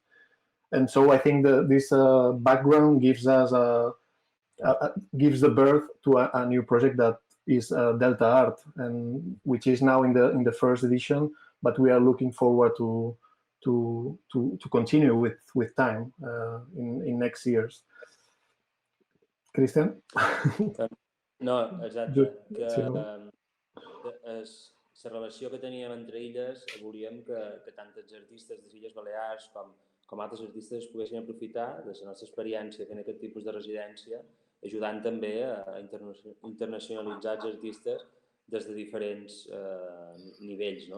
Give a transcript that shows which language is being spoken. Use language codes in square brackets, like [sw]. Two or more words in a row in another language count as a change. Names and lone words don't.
[en] And so I think that this background gives us gives the birth to a new project that is Delta Art, and which is now in the first edition, but we are looking forward to continue with time in next years. Christian? [ca] No, exacte. La relació que teníem entre illes, volíem que tant els artistes de les Illes Balears com altres artistes es poguessin aprofitar de la nostra experiència fent aquest tipus de residència, ajudant també a internacionalitzar els artistes des de diferents nivells, no?